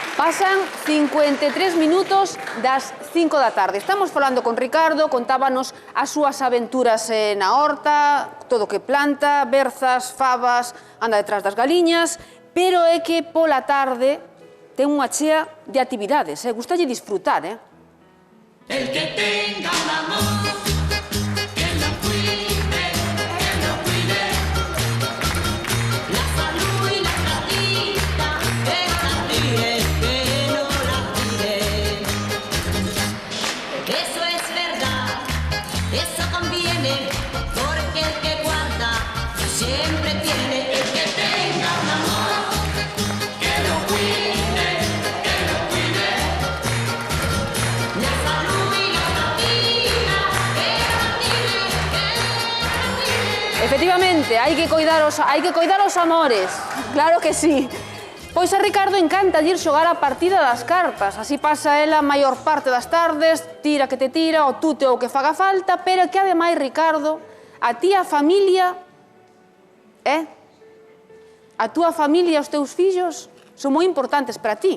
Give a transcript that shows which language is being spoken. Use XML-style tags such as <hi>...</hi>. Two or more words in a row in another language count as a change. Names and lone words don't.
<gl>Pasan 53 minutos das 5 da tarde. Estamos falando con Ricardo, contábanos as súas aventuras na horta, todo o que planta, berzas, fabas, anda detrás das galiñas, pero é que pola tarde ten unha chea de actividades, gustalle disfrutar,</gl> <es>El que tenga un amor, que lo cuide, la salud y la platita, que no la tire, que no la tire. Eso es verdad, eso conviene, porque el que guarda siempre tiene. El que tenga un amor, que lo cuide. La salud y la platita, que no la tire, que no la tire.</es> <gl>Efectivamente, hai que coidar os amores, claro que sí. Pois a Ricardo encanta ir xogar a partida das cartas, así pasa ela a maior parte das tardes, tira que te tira, o tute o que faga falta, pero que ademais, Ricardo, a ti a familia, a túa familia e os teus fillos son moi importantes para ti.</gl>